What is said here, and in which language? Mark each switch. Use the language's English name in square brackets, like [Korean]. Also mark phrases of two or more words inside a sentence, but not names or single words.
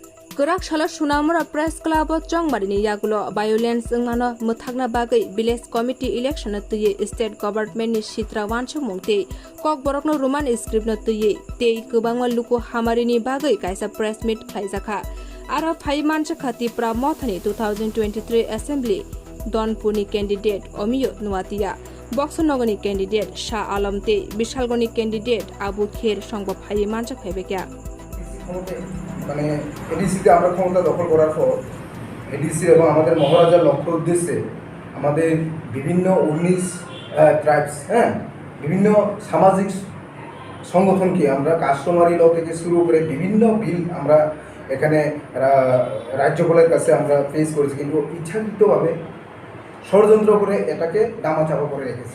[Kok Borok] Gerak shala sunamura [English] press club [Kok Borok] chongmarini yagulo violence ngano muthagna bagai [English] village committee election [Kok Borok] tuye [English] state government [Kok Borok] ni sitra wanchu mungte kok borokno [English] roman script [Kok Borok] no tuye tei kubangwa luko hamarini bagai kaisa [English] press meet [Kok Borok] khaijaka aro phai mancha khati pramothani 2023 assembly donpuni candidate omiyo nuatia বক্সনগরী ক্যান্ডিডেট শাহ আলম তে বিশালগণী ক্যান্ডিডেট আবু খের সংবাদ ভাই মানচা খাইবে কে [Bangla] মানে এডিসিতে আমরা ক্ষমতা দখল করার পর এডিসি এবং আমাদের মহারাজার লক্ষ্য উদ্দেশ্যে আমাদের বিভিন্ন 19 ট্রাইবস বিভিন্ন সামাজিক সংগঠনকে আমরা [English] customary law [Bangla] থেকে শুরু করে বিভিন্ন বিল আমরা এখানে রাজ্যপালের কাছে আমরা পেশ করেছি, কিন্তু ইচ্ছাকৃতভাবে ষড়যন্ত্র করে এটাকে দামাচাপা করে রেখেছি।